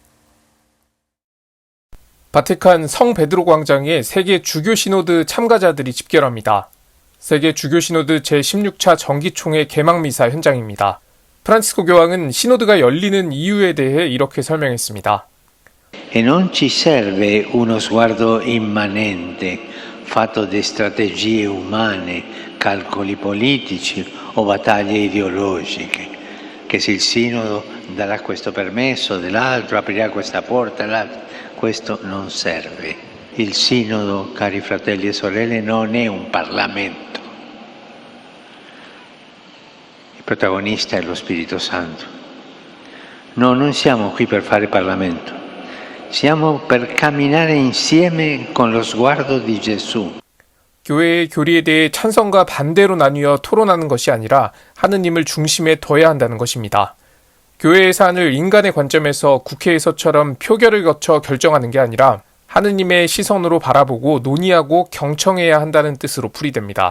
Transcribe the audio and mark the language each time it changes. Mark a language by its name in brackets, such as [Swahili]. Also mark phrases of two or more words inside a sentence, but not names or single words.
[Korean] 바티칸 성 베드로 광장에 세계 주교 시노드 참가자들이 집결합니다. 세계 주교 시노드 제16차 정기총회 개막 미사 현장입니다. 프란치스코 교황은 시노드가 열리는 이유에 대해 이렇게 설명했습니다. [Italian] E non ci serve uno sguardo immanente, fatto di strategie umane, calcoli politici o battaglie ideologiche, che se il Sinodo darà questo permesso dell'altro, aprirà questa porta, questo non serve. Il Sinodo, cari fratelli e sorelle, non è un Parlamento. Il protagonista è lo Spirito Santo. No, non siamo qui per fare Parlamento. Siamo per camminare insieme con lo sguardo di Gesù. [Korean] 교회의 교리에 대해 찬성과 반대로 나뉘어 토론하는 것이 아니라 하느님을 중심에 둬야 한다는 것입니다. 교회의 사안을 인간의 관점에서 국회에서처럼 표결을 거쳐 결정하는 게 아니라 하느님의 시선으로 바라보고 논의하고 경청해야 한다는 뜻으로 풀이됩니다.